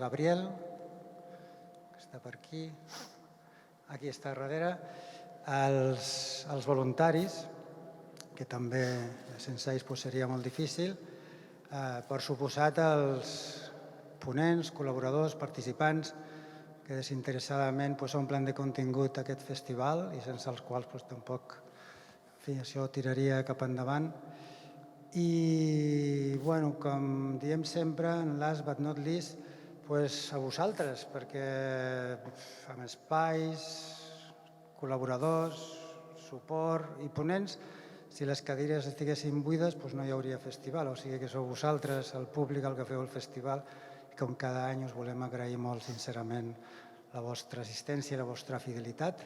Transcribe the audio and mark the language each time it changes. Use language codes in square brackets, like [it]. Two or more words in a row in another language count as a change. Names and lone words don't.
[ca] Gabriel, que està per aquí, aquí està darrere, els voluntaris, que també sense ells seria molt difícil, per suposat els ponents, col·laboradors, participants que desinteressadament omplen de contingut aquest festival i sense els quals tampoc això tiraria cap endavant. I, com diem sempre, en [en] last but not least, [ca] a vosaltres, perquè amb espais, col·laboradors, suport i ponents, si les cadires estiguessin buides no hi hauria festival, o sigui que sou vosaltres, el públic, el que feu el festival, i com cada any us volem agrair molt sincerament la vostra assistència i la vostra fidelitat.